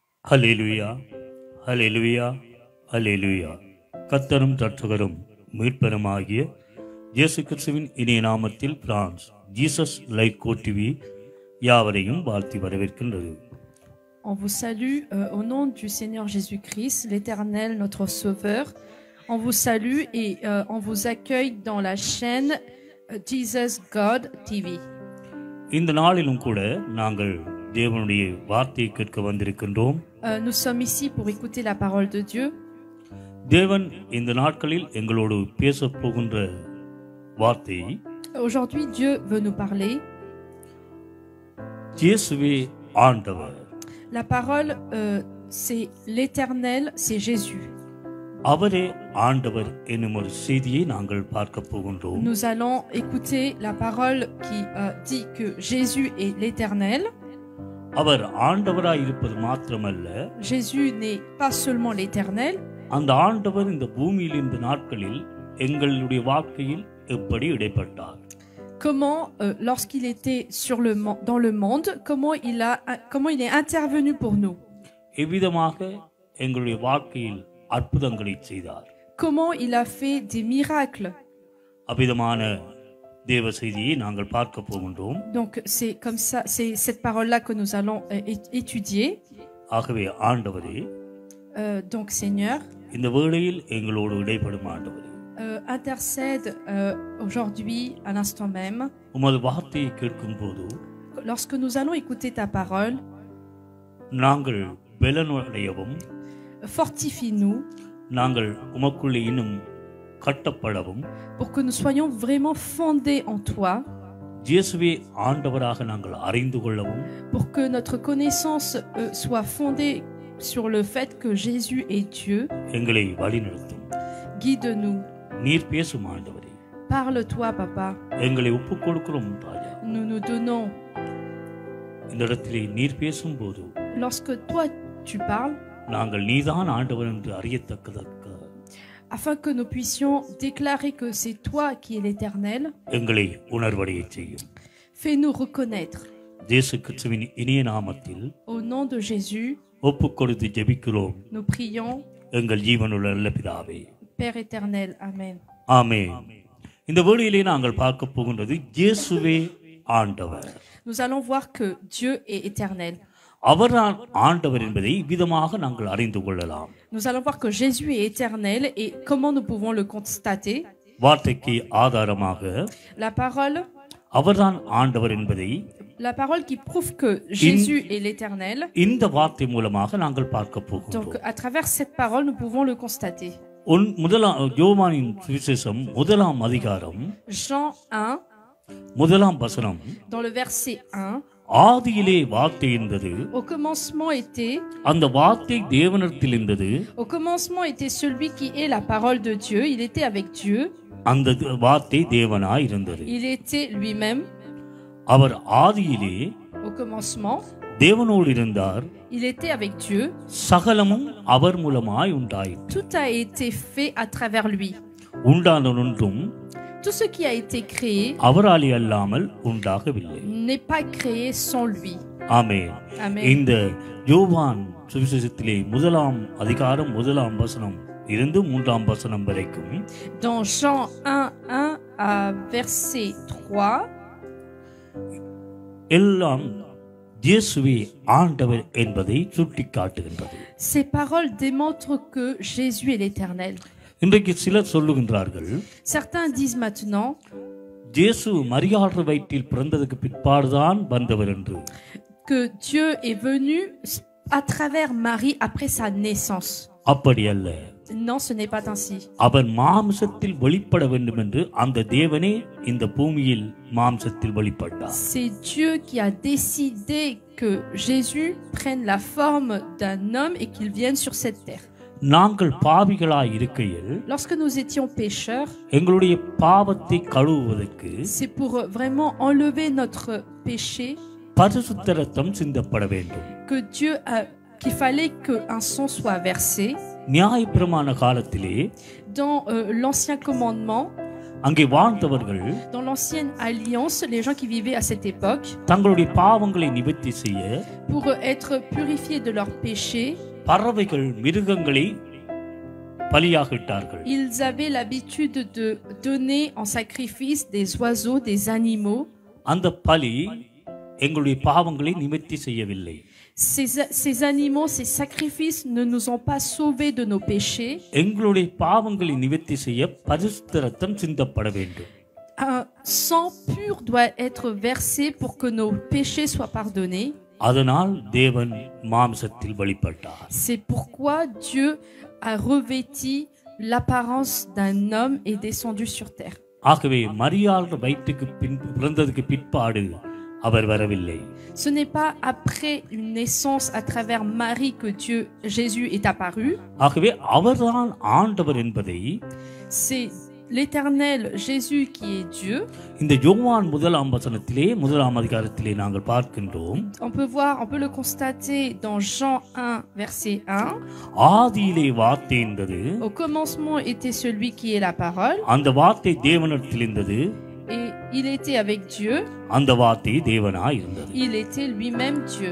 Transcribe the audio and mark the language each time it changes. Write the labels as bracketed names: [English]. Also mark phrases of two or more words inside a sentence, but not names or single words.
[Tamil] ஹல்லேலூயா, ஹல்லேலூயா, ஹல்லேலூயா. கர்த்தரும் இரட்சகரும் மீட்பருமாகிய இயேசு கிறிஸ்துவின் இனிய நாமத்தில் பிரான்ஸ் ஜீசஸ் லைவ் கோடிவி யாவரையும் வாழ்த்தி வரவேற்கின்றது. [French] On vous salue au nom du Seigneur Jésus-Christ, l'Éternel, notre Sauveur. On vous salue et on vous accueille dans la chaîne Jesus God TV. [Tamil] இந்த நாளிலும் கூட நாங்கள் தேவனுடைய வார்த்தையை கேட்க வந்திருக்கின்றோம். [French] Nous sommes ici pour écouter la parole de Dieu. [Tamil] தேவன் இந்த நாட்களில் எங்களோடு பேசப் போகின்ற வார்த்தை, [French] Aujourd'hui, Dieu veut nous parler. [Tamil] இயேசுவே ஆண்டவர். [French] La parole, c'est l'Éternel, c'est Jésus. [Tamil] அவரே ஆண்டவர் என்னும் ஒரு செய்தியை நாங்கள் பார்க்க போகின்றோம். [French] Nous allons écouter la parole qui dit que Jésus est l'Éternel. [Tamil] அவர் ஆண்டவராய் இருப்பது மாத்திரமல்ல, [French] Jésus n'est pas seulement l'Éternel. [Tamil] அந்த ஆண்டவர் இந்த பூமியில் இந்த நாட்களில் எங்களுடைய வாழ்க்கையில் எப்படி இடைப்பட்டார்? [French] Comment, lorsqu'il était dans le monde, comment il est intervenu pour nous? [Tamil] எவ்விதமாக எங்களுடைய வாழ்க்கையில் அற்புதங்களை செய்தார்? [French] Comment il a fait des miracles? [Tamil] அவ்விதமான தேவ செய்தியை நாங்கள் பார்க்க போகின்றோம். [French] Donc c'est comme ça, c'est cette parole-là que nous allons étudier. [Tamil] ஆகவே ஆண்டவரே, [French] donc Seigneur, [Tamil] இந்த வேளையில் எங்களோடு இடைப்படும் ஆண்டவரே, [French] intercède aujourd'hui à l'instant même. [Tamil] உமது வார்த்தையை கேட்கும் போது [French] Lorsque nous allons écouter ta parole, [Tamil] நாங்கள் பலனடையவும், [French] fortifie-nous [Tamil] நாங்கள் உமக்குள்ளே இன்னும் கட்டப்படவும், [French] pour que nous soyons vraiment fondés en toi, [Tamil] இயேசுவே ஆண்டவராக நாங்கள் அறிந்து கொள்ளவும், [French] pour que notre connaissance soit fondée sur le fait que Jésus est Dieu. [Tamil] எங்களை வழிநடத்தும். [French] Guide-nous. [Tamil] நீர் பேசும் ஆண்டவரே. [French] Parle-toi, Papa. [Tamil] எங்களை ஒப்புக் கொடுக்கிறோம் ராஜா. [French] Nous nous donnons. [Tamil] இந்த இடத்திலே நீர் பேசும்போது, [French] Lorsque toi tu parles, [Tamil] நாங்கள் நீதான் ஆண்டவர் என்று அறியத்தக்கதற்கு, [French] afin que nous puissions déclarer que c'est toi qui es l'Éternel, [Tamil] எங்களை உணர்வடைய செய்யும். [French] fais-nous reconnaître. [Tamil] இயேசு கிறிஸ்துவின் இனிய நாமத்தில் [French] Au nom de Jésus, [Tamil] ஒப்புக் கொடுத்து ஜெபிக்கிறோம். [French] nous prions. [Tamil] எங்கள் ஜீவனுள்ள நல்ல பிதாவே, [French] Père éternel, Amen. [Tamil] ஆமென். இந்த வேளையிலே நாங்கள் பார்க்க போகின்றது இயேசுவே ஆண்டவர். [French] Nous allons voir que Dieu est éternel. [Tamil] அவர்தான் ஆண்டவர் என்பதை விதமாக நாங்கள் அறிந்து கொள்ளலாம். [French] Nous allons voir que Jésus est éternel et comment nous pouvons le constater. [Tamil] வார்த்தைக்கு ஆதாரமாக [French] La parole, [Tamil] அவர்தான் ஆண்டவர் என்பதை, [French] la parole qui prouve que Jésus est l'éternel. [Tamil] இந்த வார்த்தை மூலமாக நாங்கள் பார்க்க போகிறோம். [French] Donc à travers cette parole, nous pouvons le constater. [Tamil] முதலாம் யோவானின் சுவிசேஷம் 1ஆம் அதிகாரம் [French] Jean 1, [Tamil] 1ஆம் வசனம், [French] dans le verset 1, [Tamil] ஆதியிலே வார்த்தை இருந்தது, [French] au commencement était, [Tamil] அந்த வார்த்தை தேவனிடத்தில் இருந்தது, [French] au commencement était celui qui est la parole de Dieu, il était avec Dieu, [Tamil] அந்த வார்த்தை தேவனாய் இருந்தது. [French] il était lui-même, [Tamil] அவர் ஆதியிலே [French] au commencement, [Tamil] தேவனோடு இருந்தார், [French] il était avec Dieu, [Tamil] சகலமும் அவர் மூலமாய் உண்டாயிற்று, [French] tout a été fait à travers lui. [Tamil] உண்டானதொன்றும் [French] Tout ce qui a été créé [Tamil] அவராலே அல்லாமல் உண்டாகவில்லை. [French] n'est pas créé sans lui. [Tamil] ஆமென். [French] Amen. [Tamil] இந்த யோவான் சுவிசேஷத்திலே 1ஆம் அதிகாரம் 1ஆம் வசனம் இருந்து 3ஆம் வசனம் வரைக்கும், [French] Dans Jean 1, 1 à verset 3, [Tamil] எல்லாம் இயேசுவே ஆண்டவர் என்பதை சுட்டிக்காட்டுகின்றது. [French] ces paroles démontrent que Jésus est l'Éternel. [Tamil] இன்றைக்கு சிலர் சொல்லுகின்றார்கள், [French] Certains disent maintenant [Tamil] இயேசு மரியாள் வயிற்றில் பிறந்ததுக்கு பிற்பாடுதான் வந்தவர் என்று. [French] que Dieu est venu à travers Marie après sa naissance. [Tamil] அப்படி அல்ல. [French] Non, ce n'est pas ainsi. [Tamil] அவர் மாம்சத்தில் வெளிப்பட வேண்டும் என்று அந்த தேவனே இந்த பூமியில் மாம்சத்தில் வெளிப்பட்டார். [French] C'est Dieu qui a décidé que Jésus prenne la forme d'un homme et qu'il vienne sur cette terre. [Tamil] நாங்கள் பாவிகளாய் இருக்கையில், [French] Lorsque nous étions pécheurs, [Tamil] எங்களுடைய பாவத்தை கழுவுவதற்கு [French] c'est pour vraiment enlever notre péché [Tamil] பரிசுத்த இரத்தம் சிந்தப்பட வேண்டும். [French] que qu'il fallait qu'un sang soit versé. [Tamil] நியாயப்பிரமாண காலத்திலே [French] Dans l'Ancien Commandement, [Tamil] அங்கே வாழ்ந்தவர்கள் [French] Dans l'ancienne alliance, les gens qui vivaient à cette époque, [Tamil] தங்களுடைய பாவங்களை நிவர்த்தி செய்ய [French] pour être purifiés de leurs péchés, [Tamil] பறவைகள் மிருகங்களை பலியாக இட்டார்கள். [French] ils avaient l'habitude de donner en sacrifice des oiseaux, des animaux. [Tamil] அந்த பலி எங்களுடைய பாவங்களை நிவர்த்தி செய்யவில்லை. [French] Ces animaux, ces sacrifices ne nous ont pas sauvés de nos péchés. [Tamil] எங்களுடைய பாவங்களை நிவர்த்தி செய்ய பரிசுத்த இரத்தம் சிந்தப்பட வேண்டும். [French] Un sang pur doit être versé pour que nos péchés soient pardonnés. [Tamil] அதனால் தேவன் மாம்சத்தில் வெளிப்பட்டார். [French] C'est pourquoi Dieu a revêti l'apparence d'un homme et descendu sur terre. [Tamil] ஆகவே மரியாள் வயிற்றுக்கு பிறந்ததுக்கு பிற்பாடு அவர் வரவில்லை. [French] Ce n'est pas après une naissance à travers Marie que Jésus est apparu. [Tamil] ஆகவே அவர்தான் ஆண்டவர் என்பதை [French] C'est l'Éternel Jésus qui est Dieu. [Tamil] இந்த யோவான் முதலாம் வசனத்திலே முதலாம் அதிகாரத்திலே நாங்கள் பார்க்கின்றோம். [French] On peut le constater dans Jean 1 verset 1. [Tamil] ஆதியிலே வார்த்தை இருந்தது. [French] Au commencement était celui qui est la parole. [Tamil] அந்த வார்த்தை தேவனிடத்தில் இருந்தது. [French] Et il était avec Dieu. [Tamil] அந்த வார்த்தை தேவனாய் இருந்தது. [French] Il était lui-même Dieu.